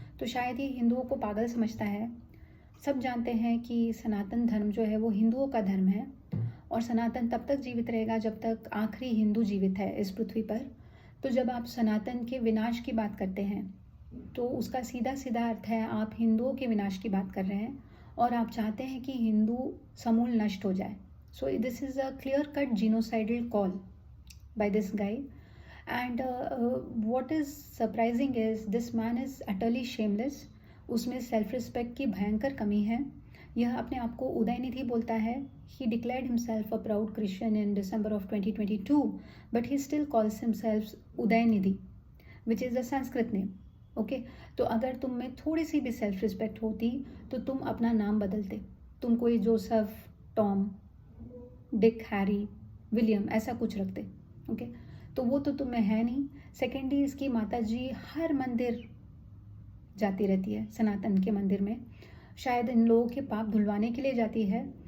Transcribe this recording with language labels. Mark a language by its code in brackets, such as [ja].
[hi] तो शायद ये हिंदुओं को पागल समझता है। सब जानते हैं कि सनातन धर्म जो है वो हिंदुओं का धर्म है और सनातन तब तक जीवित रहेगा जब तक आखिरी हिंदू जीवित है इस पृथ्वी पर। तो जब आप सनातन के विनाश की बात करते हैं तो उसका सीधा सीधा अर्थ है आप हिंदुओं के विनाश की बात कर रहे हैं और आप चाहते हैं कि हिंदू समूल नष्ट हो जाए। [en] So this is a clear cut genocidal call by this guy. And what is surprising is this man is utterly shameless. [hi] उसमें सेल्फ रिस्पेक्ट की भयंकर कमी है। यह अपने आप को उदयनिधि बोलता है। [en] He declared himself a proud Christian in December of 2022, but he still calls himself Udhayanidhi, which is a Sanskrit name. [hi] Okay, तो अगर तुम में थोड़ी सी भी सेल्फ रिस्पेक्ट होती तो तुम अपना नाम बदलते। तुम कोई Joseph, Tom, Dick, Harry, William ऐसा कुछ रखते। ओके, तो वो तो तुम्हें है नहीं। सेकेंडली, इसकी माता जी हर मंदिर जाती रहती है, सनातन के मंदिर में शायद इन लोगों के पाप धुलवाने के लिए जाती है।